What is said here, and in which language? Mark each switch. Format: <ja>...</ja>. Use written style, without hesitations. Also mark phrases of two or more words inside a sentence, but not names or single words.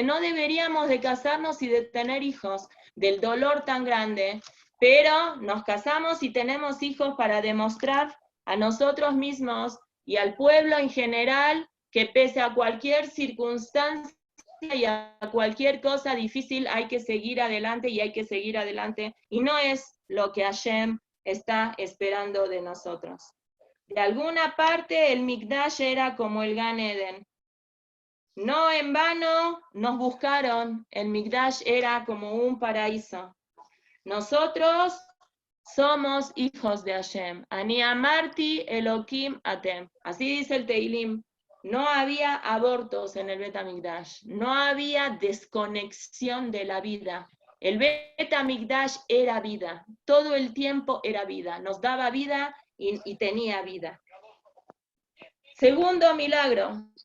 <es>no deberíamos de casarnos y de tener hijos, del dolor tan grande, pero nos casamos y tenemos hijos para demostrar a nosotros mismos y al pueblo en general que pese a cualquier circunstancia y a cualquier cosa difícil hay que seguir adelante y hay que seguir adelante, y no es lo que Hashem está esperando de nosotros. De alguna parte el Mikdash era como el Gan Eden. No en vano nos buscaron, el Mikdash era como un paraíso. Nosotros somos hijos de Hashem.</es> <he>אני אמרתי אלהים אתם.</he> <es>Así dice el Teilim. No había abortos en el Bet HaMikdash. No había desconexión de la vida. El Bet HaMikdash era vida. Todo el tiempo era vida. Nos daba vida y tenía vida. Segundo milagro.</es>